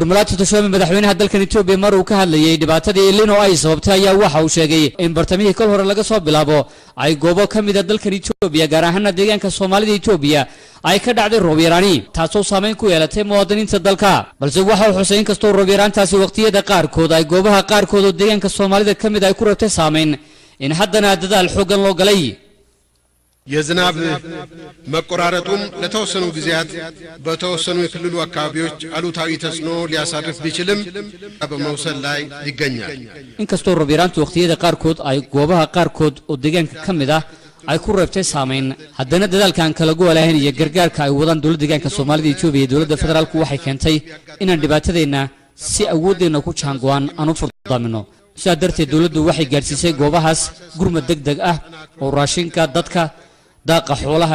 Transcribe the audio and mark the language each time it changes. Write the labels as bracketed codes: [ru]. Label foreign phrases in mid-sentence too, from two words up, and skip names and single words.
[so] Mulaatu Tashome madaxweynaha dalka Itoobiya mar uu ka hadlayay dhibaatadii Elnino ay sababtay ayaa waxa uu sheegay in bartamihii kal hore laga soo bilaabo ay goobo kamid ah dalka Itoobiya gaar ahaan deegaanka Soomaalida Itoobiya ay ka dhacday roob yaraani taasoo saameyn ku yeelatay muwaadiniinta dalka balse waxa uu xuseyn kastoo roob yaraantaasi waqtiyada qaarkood ay goobaha qaarkood oo deegaanka Soomaalida kamid ay ku rabtay saameyn in haddana dadaal xooggan loo galay [am] የዝናብ መቆራረጡም ለተወሰኑ ጊዜያት በተወሰኑ የክልሉ አካባቢዎች አሉታዊ ተጽዕኖ ሊያሳርፍ ቢችልም በመውሰድ ላይ ይገኛል [so] inkastoo roob yaraantu waqtiyada qaarkood ay goobaha qaarkood oo deegaanka kamid ah ay ku rabtay saameyn haddana dadaalkan kala go'alayn iyo gargaarka ay wadaan dawladda deegaanka Soomaaliya Itoobiya iyo dawladda federaalku waxay keentay inaan dhibaatadeena si awoodeena ku jaango'an aan u furdamino sidaa darteed dawladdu waxay gaarsiisay goobahaas gurmad degdeg ah oo raashinka dadka daaqa xoolaha